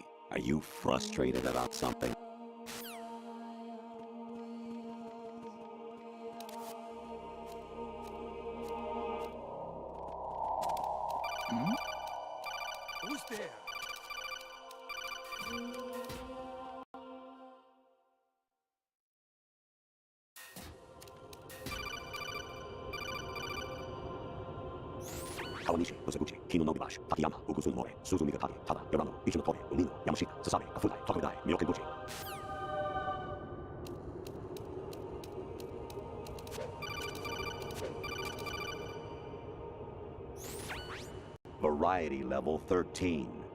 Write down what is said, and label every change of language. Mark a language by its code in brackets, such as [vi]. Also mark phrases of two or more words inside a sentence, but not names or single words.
[en] Are you frustrated about something? Who's there? Kawanishi, Osaguchi, Kino no Gibashi, Takayama, Ugusun More, Suzumiga Kage, Tada, Yorano, Ichino Tori, Umino, Yamashita, Sasabe, Kafudai, Tokodai, Miyokenbuchi. Variety level 13.